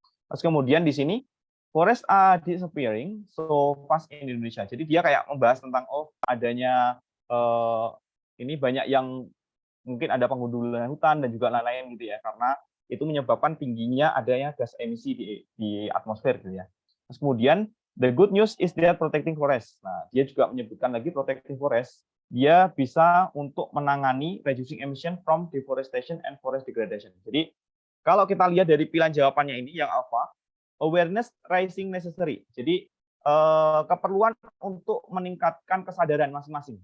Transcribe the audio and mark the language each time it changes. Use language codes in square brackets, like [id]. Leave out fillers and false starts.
[id] Terus kemudian di sini [en] forest are disappearing so fast in Indonesia. [id] Jadi dia kayak membahas tentang adanya ini banyak yang mungkin ada pengundulan hutan dan juga lain-lain gitu ya, karena itu menyebabkan tingginya adanya gas emisi di atmosfer gitu ya. Terus kemudian [en] the good news is they are protecting forest. [id] Nah, dia juga menyebutkan lagi [en] protecting forest. [id] Dia bisa untuk menangani [en] reducing emission from deforestation and forest degradation. [id] Jadi kalau kita lihat dari pilihan jawabannya ini yang alpha, [en] awareness rising necessary. [id] Jadi keperluan untuk meningkatkan kesadaran masing-masing.